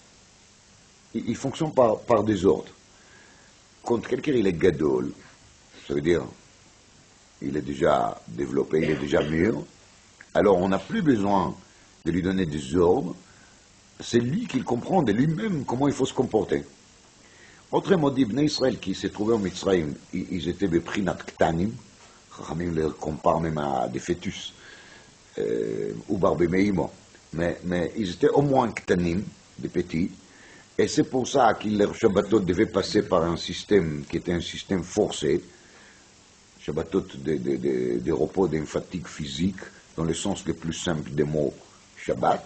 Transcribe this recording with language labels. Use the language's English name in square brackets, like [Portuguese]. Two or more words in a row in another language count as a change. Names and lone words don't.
[French] Il fonctionne par des ordres. Quand quelqu'un il est gadol, ça veut dire il est déjà développé, il est déjà mûr, alors on n'a plus besoin de lui donner des ordres, c'est lui qui comprend de lui-même comment il faut se comporter. Autrement dit, Bnei Israël qui s'est trouvé en Mitzrayim, ils étaient [Hebrew] בבחינת קטנים, [French] Chachamim les comparent même à des fœtus, ou barbemeimo, mais ils étaient au moins ktanim, des petits, et c'est pour ça que leur Shabbatot devait passer par un système qui était un système forcé, Shabbatot de repos, d'une fatigue physique, dans le sens le plus simple des mots Shabbat.